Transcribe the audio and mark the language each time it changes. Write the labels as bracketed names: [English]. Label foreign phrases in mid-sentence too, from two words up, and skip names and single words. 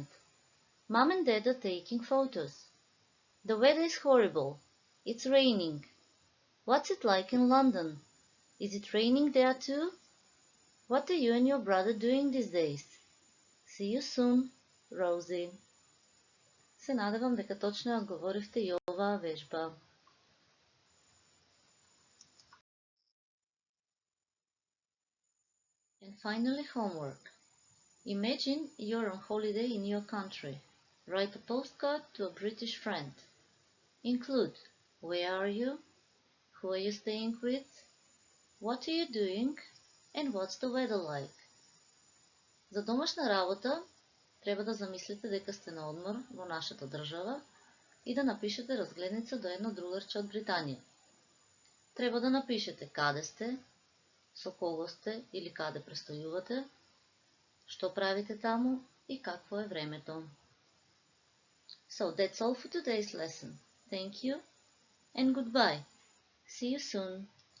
[English] Mom and Dad are taking photos. The weather is horrible. It's raining. What's it like in London? Is it raining there too? What are you and your brother doing these days? See you soon, Rosie. [Macedonian] Се надевам дека точно ја одговоривте и оваа вежба. [English] And finally, homework. Imagine you're on holiday in your country. Write a postcard to a British friend. Include where are you, who are you staying with, what are you doing, and what's the weather like. [Macedonian] За домашна работа треба да замислите дека сте на одмор во нашата држава и да напишете разгледница до едно другарче од Британија. Треба да напишете каде сте, со кого сте или каде престојувате, што правите таму и какво е времето. [English] So that's all for today's lesson. Thank you and goodbye. See you soon.